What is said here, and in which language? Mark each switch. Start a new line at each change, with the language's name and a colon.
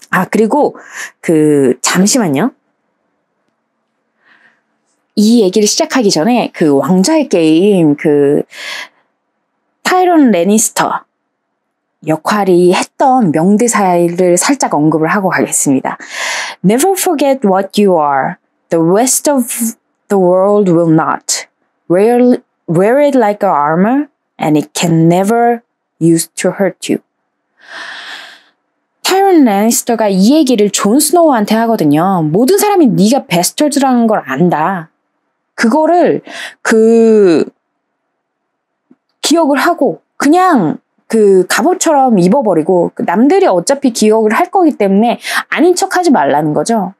Korean: 그리고 잠시만요. 이 얘기를 시작하기 전에 왕좌의 게임 타이론 레니스터 역할이 했던 명대사를 살짝 언급을 하고 가겠습니다.
English: Never forget what you are. The rest of the world will not. Wear it like a armor and it can never used to hurt you.
Korean: 타이론 레니스터가 이 얘기를 존 스노우한테 하거든요. 모든 사람이 네가 베스터드라는 걸 안다. 그거를 기억을 하고 그냥 갑옷처럼 입어버리고 남들이 어차피 기억을 할 거기 때문에 아닌 척하지 말라는 거죠.